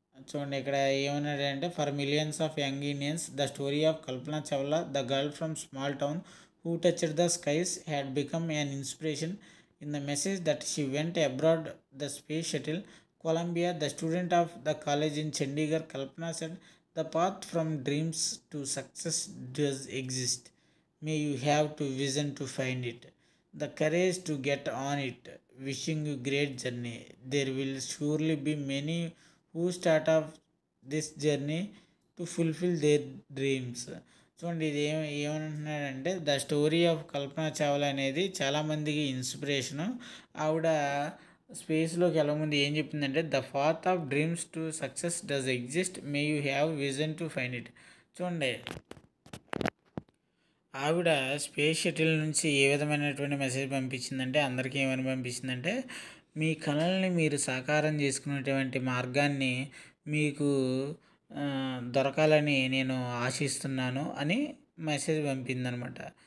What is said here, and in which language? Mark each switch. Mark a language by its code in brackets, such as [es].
[te] చూడండి ఇక్కడ ఏమన్నాడంటే [en] For millions of young Indians the story of Kalpana Chawla the girl from small town who touched the skies had become an inspiration. In the message that she went abroad, the space shuttle Columbia, the student of the college in Chandigarh, Kalpana said, "The path from dreams to success does exist. May you have to vision to find it, the courage to get on it. Wishing you great journey. There will surely be many who start off this journey to fulfill their dreams." [te] చూడండి ఇది ఏమంటున్నాడంటే [en] the story of [te] కల్పన చావ్లా అనేది చాలామందికి inspiration. ఆవిడ స్పేస్లోకి వెళ్ళముందు ఏం చెప్పిందంటే [en] The path of dreams to success does exist, may you have vision to find it. [te] చూడండి ఆవిడ స్పేస్ షటిల్ నుంచి ఏ విధమైనటువంటి మెసేజ్ పంపించిందంటే అందరికీ ఏమని పంపించిందంటే మీ కళల్ని మీరు సాకారం చేసుకునేటువంటి మార్గాన్ని మీకు దొరకాలని నేను ఆశిస్తున్నాను అని మెసేజ్ పంపిందనమాట.